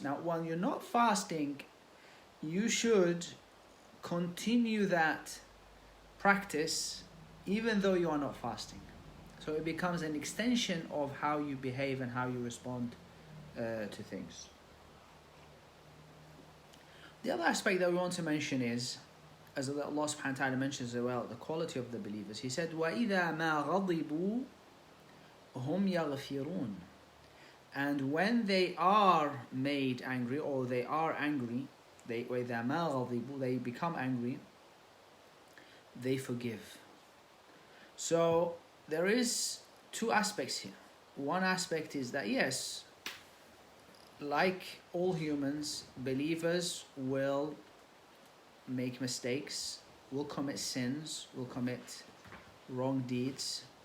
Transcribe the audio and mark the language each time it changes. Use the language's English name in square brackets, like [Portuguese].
[English] Now, when you're not fasting, you should continue that practice even though you are not fasting. So it becomes an extension of how you behave and how you respond to things. The other aspect that we want to mention is, as Allah subhanahu wa ta'ala mentions as well, the quality of the believers. He said, [Arabic] وَإِذَا مَا غَضِبُوا هُمْ يَغْفِرُونَ. [English] And when they are made angry, or they are angry, [Arabic] وَإِذَا مَا غَضِبُوا, [English] they become angry, they forgive. So there is two aspects here. One aspect is that yes, like all humans, believers will make mistakes, will commit sins, will commit wrong deeds.